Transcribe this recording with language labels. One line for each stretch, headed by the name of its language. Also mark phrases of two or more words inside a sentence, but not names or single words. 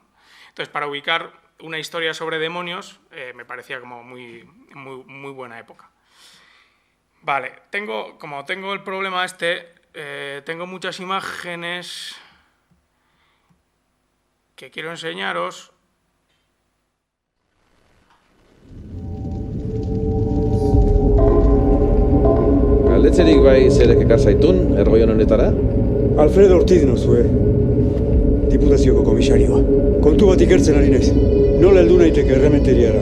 Spanish: Entonces, para ubicar una historia sobre demonios, me parecía como muy buena época. Vale, como tengo el problema tengo muchas imágenes que quiero enseñaros.
Basque: Galdetzerik bai zerek ekar zaitun, ergoion honetara? Alfredo Ortiz nozue, Diputazioko komisarioa. Kontu bat ikertzen ari naiz. Nola heldu naiteke errementeriara?